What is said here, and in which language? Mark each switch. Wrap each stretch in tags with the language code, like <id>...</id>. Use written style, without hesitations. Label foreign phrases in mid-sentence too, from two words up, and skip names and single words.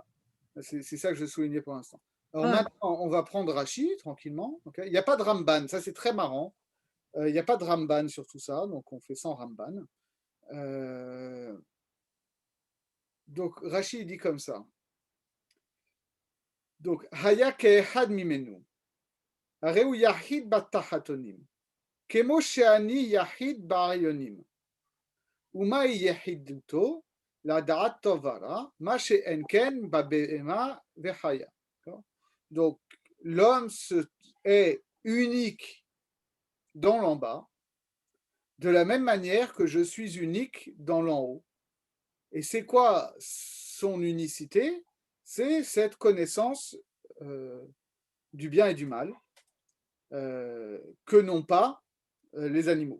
<fr>C'est ça que je soulignais pour l'instant. Alors maintenant, on va prendre Rashi tranquillement. Okay, il n'y a pas de Ramban, ça c'est très marrant. Il n'y a pas de Ramban sur tout ça, donc on fait sans Ramban. Donc Rashi dit comme ça.</fr> <he>Donc היה כאחד ממנו, הריהו יחיד בתחתונים, כמו שאני יחיד בעליונים, ומה יחידתו לדעת טוב ורע, מה שאין כן בבהמה וחיה.</he> <fr>Donc l'homme est unique dans l'en bas, de la même manière que je suis unique dans l'en haut. Et c'est quoi son unicité? C'est cette connaissance du bien et du mal que n'ont pas les animaux.</fr>